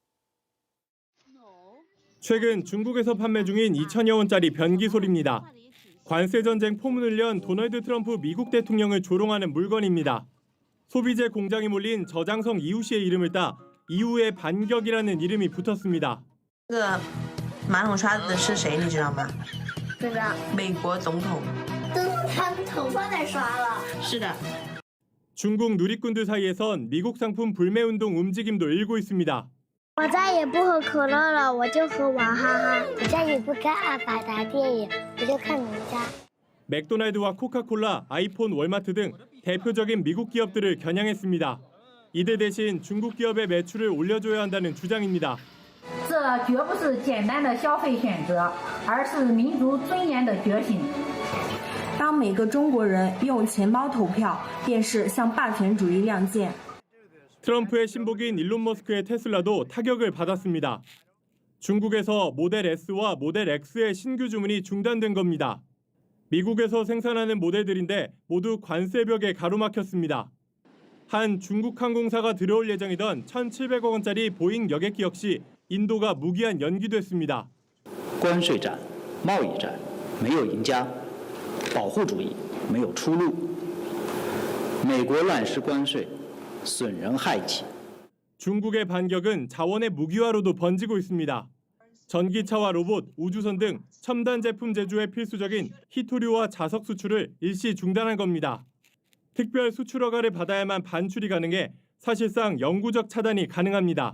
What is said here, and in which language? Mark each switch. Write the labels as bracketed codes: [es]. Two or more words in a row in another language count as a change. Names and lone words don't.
[ko] 최근 중국에서 판매 중인 2천여 원짜리 변기솔입니다. 관세 전쟁 포문을 연 도널드 트럼프 미국 대통령을 조롱하는 물건입니다. 소비재 공장이 몰린 저장성 이우 씨의 이름을 따 이우의 반격이라는 이름이 붙었습니다. [zh] 这个马桶刷子是谁你知道吗？不知道。美国总统。都用他的头发在刷了。是的。 [ko] 중국 누리꾼들 사이에선 미국 상품 불매 운동 움직임도 일고 있습니다. [zh] 我再也不喝可乐了，我就喝娃哈哈。我再也不看阿凡达电影，我就看哪吒。 [ko] 맥도날드와 코카콜라, 아이폰, 월마트 등 대표적인 미국 기업들을 겨냥했습니다. 이들 대신 중국 기업의 매출을 올려줘야 한다는 주장입니다. [zh] 这绝不是简单的消费选择，而是民族尊严的觉醒。当每个中国人用钱包投票，便是向霸权主义亮剑。 [ko] 트럼프의 신복인 일론 머스크의 테슬라도 타격을 받았습니다. 중국에서 모델 S와 모델 X의 신규 주문이 중단된 겁니다. 미국에서 생산하는 모델들인데 모두 관세벽에 가로막혔습니다. 한 중국 항공사가 들어올 예정이던 1,700억 원짜리 보잉 여객기 역시 인도가 무기한 연기됐습니다. [zh] 关税战、贸易战没有赢家，保护主义没有出路。美国乱施关税，损人害己。 [ko] 중국의 반격은 자원의 무기화로도 번지고 있습니다. 전기차와 로봇, 우주선 등 첨단 제품 제조에 필수적인 히토류와 자석 수출을 일시 중단한 겁니다. 특별 수출 허가를 받아야만 반출이 가능해 사실상 영구적 차단이 가능합니다.